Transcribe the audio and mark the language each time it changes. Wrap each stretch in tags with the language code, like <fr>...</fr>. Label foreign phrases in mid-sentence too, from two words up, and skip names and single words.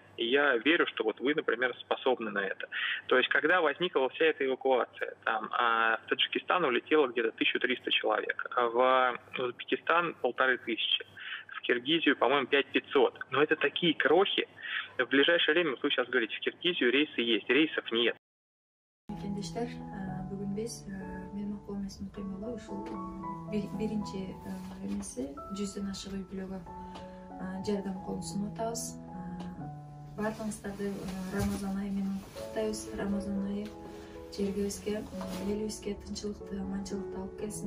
<ru>И я верю, что вот вы, например, способны на это. То есть, когда возникла вся эта эвакуация, там, в Таджикистан улетело где-то 1300 человек, в Узбекистан 1500, в Киргизию, по-моему, 5500. Но это такие крохи. В ближайшее время, вот вы сейчас говорите, в Киргизию рейсы есть, рейсов нет.</ru> <ky>Кендештер, бүгүн биз менин окуум эсим кыймылы ушул биринчи эмеси 100дөн ашык үй бүлөгө жардам колун сунуп атабыз. Баардыгыңыздарды Рамазан айы менен куттуктайбыз. Рамазан айы жергибизге, элибизге тынччылыкты, аманчылыкты алып келсин.</ky>